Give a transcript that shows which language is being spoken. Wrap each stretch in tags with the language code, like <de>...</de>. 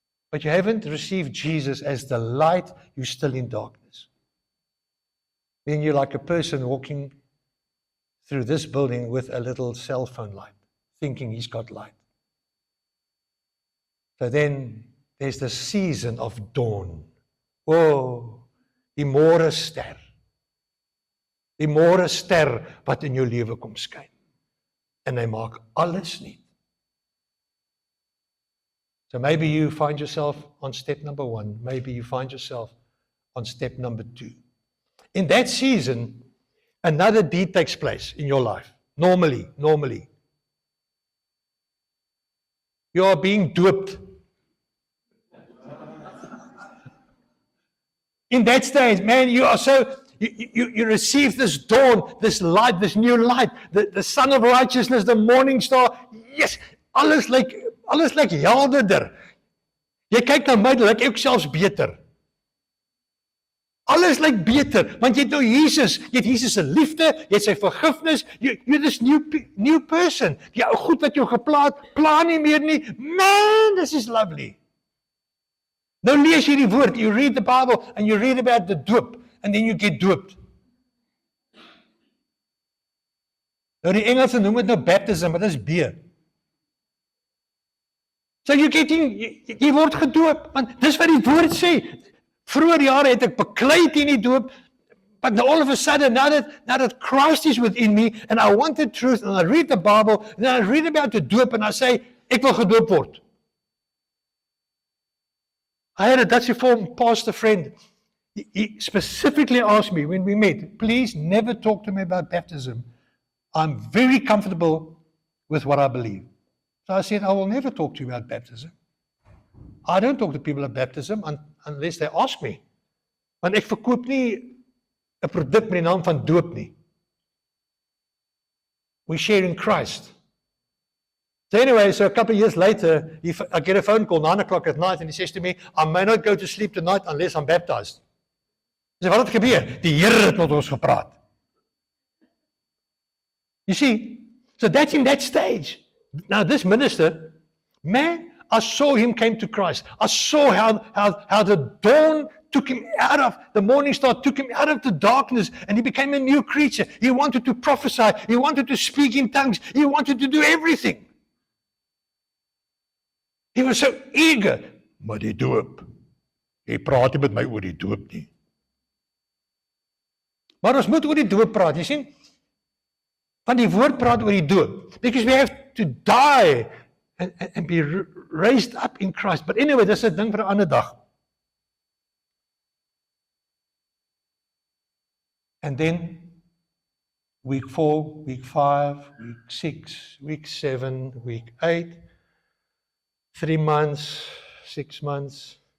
<en>But you haven't received Jesus as the light, you're still in darkness. Then you're like a person walking through this building with a little cell phone light, thinking he's got light. So then there's the season of dawn.</en> <af>Oh, die môre ster. Die môre ster wat in jou lewe kom skyn. En hy maak alles nuut.</af> <en>So maybe you find yourself on step number 1. Maybe you find yourself on step number 2. In that season, another deed takes place in your life. Normally. You are being doped. In that stage, man, you are so, you receive this dawn, this light, this new light, the sun of righteousness, the morning star.</en> <af>Yes, alles lyk helderder. Jy kyk na my, lyk ek selfs beter. Alles lyk beter, want jy het nou Jesus, jy het Jesus se liefde, jy het sy vergifnis,</af> <en>you're this new person.</en> <af>Die ou goed wat jou geplaat, pla nie meer nie.</af> <en>Man, this is lovely.</en> <af>Nou lees jy die woord,</af> <en>you read the Bible and you read about the doop and then you get doped.</en> <af>Nou die Engelse noem dit nou baptism, maar dit is B. So jy word gedoop, want dis wat die woord sê. Vroeger jare het ek beklei teen die doop,</af> <en>but now all of a sudden, now that Christ is within me, and I want the truth, and I read the Bible, and then I read about the doop, and I say,</en> <af>ek wil gedoop word.</af> <en>I had a Dutch Reformed pastor friend. He specifically asked me when we met, please never talk to me about baptism. I'm very comfortable with what I believe. So I said, I will never talk to you about baptism. I don't talk to people about baptism unless they ask me.</en> <af>Want ek verkoop nie 'n produk met die naam van doop nie.</af> <en>We share in Christ. So anyway, so a couple of years later, I get a phone call 9 o'clock at night and he says to me, I may not go to sleep tonight unless I'm baptized.</en> <af>Ek sê, wat het gebeur? Die Here het met ons gepraat.</af> <en>You see, so that's in that stage. Now this minister, man, I saw him came to Christ. I saw how the dawn took him out of, the morning star took him out of the darkness and he became a new creature. He wanted to prophesy. He wanted to speak in tongues. He wanted to do everything. He was so eager.</en> <af>Maar die doop. Jy praat nie met my oor die doop nie. Maar ons moet oor die doop praat, jy sien? Want die woord praat oor die doop.</af> <en>Because we have to die and be raised up in Christ. But anyway,</en> <af>dis 'n ding vir 'n ander dag.</af> <en>And then week 4, week 5, week 6, week 7, week 8, 3 months, 6 months.</en>